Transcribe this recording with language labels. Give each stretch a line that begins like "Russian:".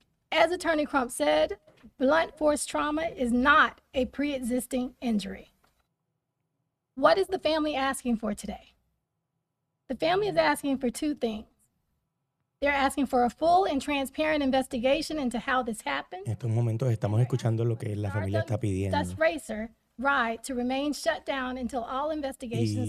English: As Attorney Crump said, blunt force trauma is not a pre-existing injury. What is the family asking for today? The family is asking for two things. They're asking for a full and transparent investigation into how this happened.
Spanish: En estos momentos estamos escuchando lo que la familia está pidiendo
English: Stardust racer ride to remain shut down until all investigations